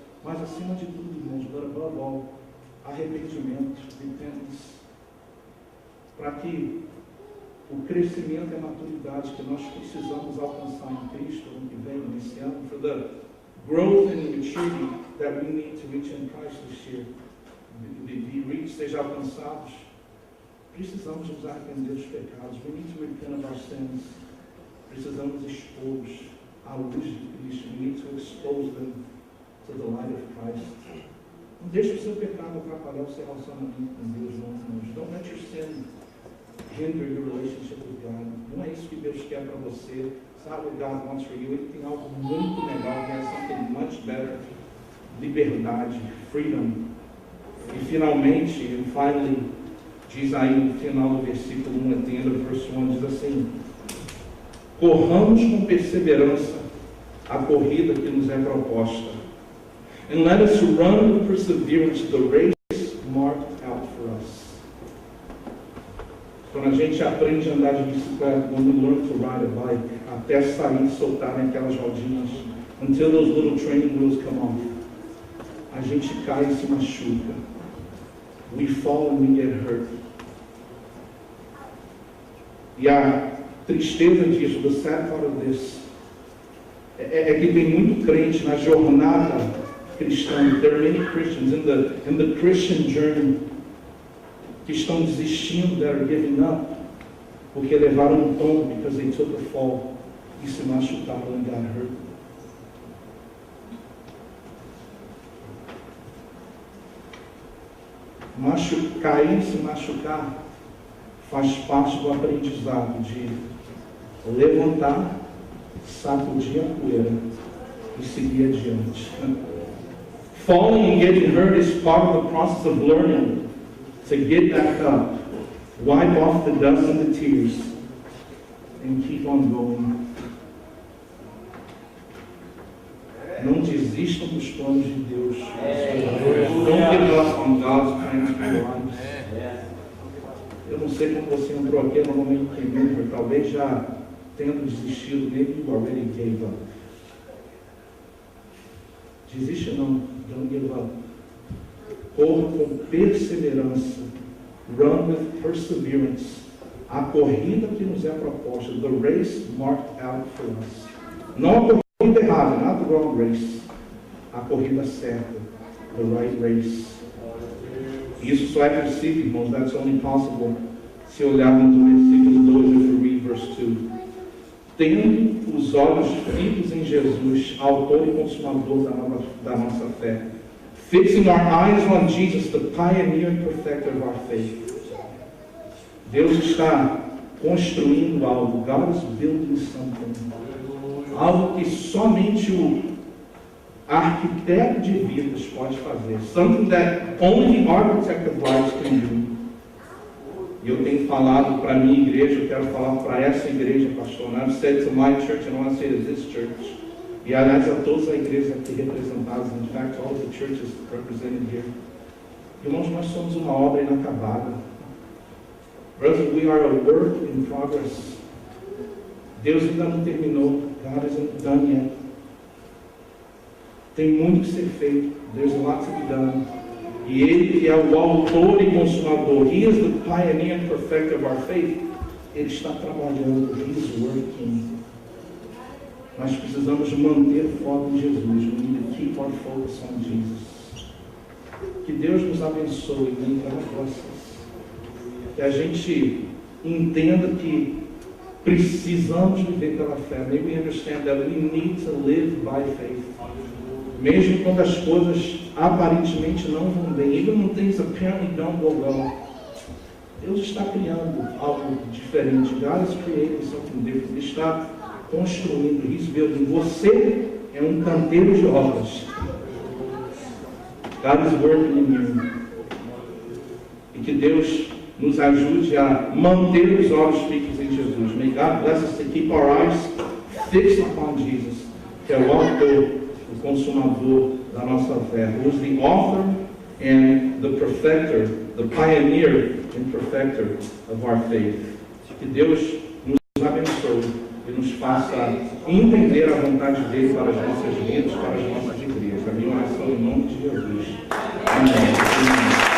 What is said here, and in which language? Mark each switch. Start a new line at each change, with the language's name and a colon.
Portuguese: Mas acima de tudo, irmãos,
English: but above all,
Portuguese: arrependimento,
English: repentance,
Portuguese: para que o crescimento e a maturidade que nós precisamos alcançar em Cristo no que vem, nesse ano,
English: for the growth and maturity that we need to reach in Christ this year, be reached,
Portuguese: seja alcançados, precisamos nos arrepender dos pecados.
English: We need to repent of our sins.
Portuguese: Precisamos expô-los à luz de Cristo.
English: We need to expose them to the light of Christ.
Portuguese: Não deixe o seu pecado atrapalhar o seu relacionamento com Deus, não, irmãos.
English: Don't let your sin hinder your relationship with God.
Portuguese: Não é isso que Deus quer para você.
English: It's not what God wants for you.
Portuguese: Ele tem algo muito legal.
English: He has something much better.
Portuguese: Liberdade,
English: freedom.
Portuguese: E finalmente,
English: and finally,
Portuguese: diz aí no final do versículo 1,
English: at the end of verse 1,
Portuguese: diz assim: corramos com perseverança a corrida que nos é proposta.
English: And let us run with perseverance the race marked out for us.
Portuguese: Quando a gente aprende a andar de bicicleta,
English: when we learn to ride a bike,
Portuguese: até sair e soltar naquelas rodinhas,
English: until those little training wheels come off,
Portuguese: a gente cai e se machuca.
English: We fall and we get hurt.
Portuguese: E a tristeza disso,
English: the sad part of this,
Portuguese: é que tem muito crente na jornada cristã.
English: There are many Christians in the Christian journey
Portuguese: que estão desistindo,
English: that are giving up,
Portuguese: porque levaram um tombo,
English: because they took a fall,
Portuguese: e se machucaram
English: and got hurt.
Portuguese: Cair e se machucar faz parte do aprendizado de levantar, sacudir a poeira e seguir adiante.
English: Falling and getting hurt is part of the process of learning to get back up, Wipe off the dust and the tears and keep on going.
Portuguese: Não desistam dos planos de Deus.
English: Don't give up on God's plans for your lives.
Portuguese: Eu não sei como você entrou aqui no momento que talvez já tendo desistido,
English: maybe you already gave up.
Portuguese: Desiste não,
English: don't give up.
Portuguese: Corra com perseverança.
English: Run with perseverance.
Portuguese: A corrida que nos é proposta.
English: The race marked out for us.
Portuguese: Não a corrida errada,
English: not the wrong race.
Portuguese: A corrida certa.
English: The right race.
Portuguese: Isso só é possível, irmãos,
English: that's only possible
Portuguese: se olharmos no versículo 2,
English: if we read verse 2.
Portuguese: Tendo os olhos fitos em Jesus, autor e consumador da nossa fé.
English: Fixing our eyes on Jesus, the pioneer and perfecter of our faith.
Portuguese: Deus está construindo algo.
English: God is building something.
Portuguese: Algo que somente o arquiteto de vidas pode fazer.
English: Something that only the architect of lives can do.
Portuguese: E eu tenho falado para a minha igreja, eu quero falar para essa igreja, pastor.
English: And I've said to my church, and I want to say to this church.
Portuguese: E aliás, a todas as igrejas aqui representadas,
English: in fact, all of the churches represented here.
Portuguese: Irmãos, nós somos uma obra inacabada.
English: Brothers, we are a work in progress.
Portuguese: Deus ainda não terminou.
English: God isn't done yet.
Portuguese: Tem muito que ser feito.
English: There's a lot to be done.
Portuguese: E Ele que é o autor e consumador,
English: He is the pioneer and perfecter of our faith.
Portuguese: Ele está trabalhando.
English: He is working.
Portuguese: Nós precisamos manter o foco em Jesus.
English: We need to keep our focus on Jesus.
Portuguese: Que Deus nos abençoe em cada processo. Que a gente entenda que precisamos viver pela fé.
English: May we understand that we need to live by faith.
Portuguese: Mesmo quando as coisas aparentemente não vão bem,
English: even when things apparently don't go well,
Portuguese: Deus está criando algo diferente.
English: God is creating something different.
Portuguese: Ele está construindo,
English: He's building.
Portuguese: Você é um canteiro de obras.
English: God is working in you.
Portuguese: E que Deus nos ajude a manter os olhos fixos em Jesus.
English: May God bless us to keep our eyes fixed upon Jesus,
Portuguese: que é o autor, o consumador da nossa fé,
English: who is the author and the perfecter, the pioneer and perfecter of our faith.
Portuguese: Que Deus nos abençoe e nos faça entender a vontade dele para as nossas vidas, para as nossas igrejas. A minha oração em nome de Jesus. Amém.